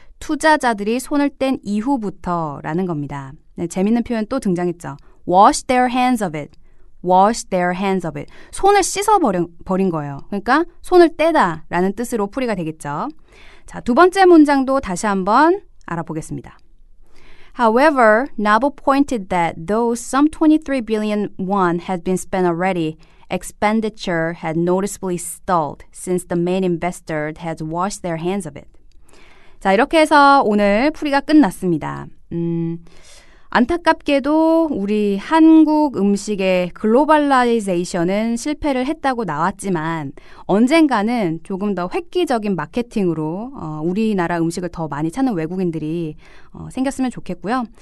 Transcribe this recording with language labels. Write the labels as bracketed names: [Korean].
[Korean] 투자자들이 손을 뗀 이후부터라는 겁니다. 네, 재밌는 표현 또 등장했죠. [English] Wash their hands of it. Wash their hands of it. [Korean] 손을 씻어버린 거예요. 그러니까 손을 떼다 라는 뜻으로 풀이가 되겠죠. 자, 두 번째 문장도 다시 한번 알아보겠습니다. [English] However, Naval pointed that though some 23 billion won had been spent already, expenditure had noticeably stalled since the main investor had washed their hands of it. [Korean] 자, 이렇게 해서 오늘 풀이가 끝났습니다. 안타깝게도 우리 한국 음식의 글로벌라이제이션은 실패를 했다고 나왔지만 언젠가는 조금 더 획기적인 마케팅으로 우리나라 음식을 더 많이 찾는 외국인들이 생겼으면 좋겠고요.